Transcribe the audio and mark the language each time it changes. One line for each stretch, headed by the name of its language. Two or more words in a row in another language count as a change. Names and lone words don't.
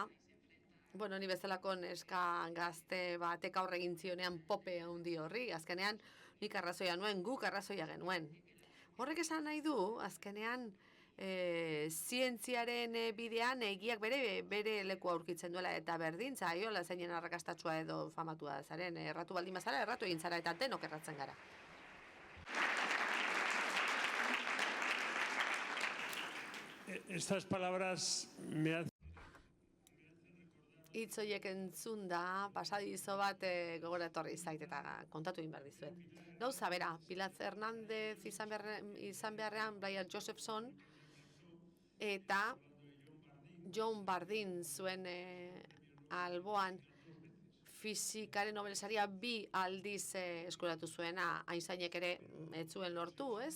Basque: Ni bezalako neska gazte batek aurre egin zionean pope handi horri, azkenean nik arrazoia nuen, guk arrazoia genuen. Horrek esan nahi du, azkenean, zientziaren bidean egiak bere leku aurkitzen duela, eta berdin zaiola zeinen arrakastatsua edo famatua zaren, erratu baldin bazara, erratu egin zara, eta denok erratzen gara.
Spanish: Estas palabras me hacen...
Basque: Hitz horiek entzun da, pasadizo bat gogora etorri zait eta kontatu egin behar dizuet. Gauza bera, Pilar Hernández izan beharrean Brian Josephson eta John Bardeen zuen alboan fizikaren Nobel-saria 2 aldiz eskuratu zuena, Einsteinek ere ez zuen lortu, ez?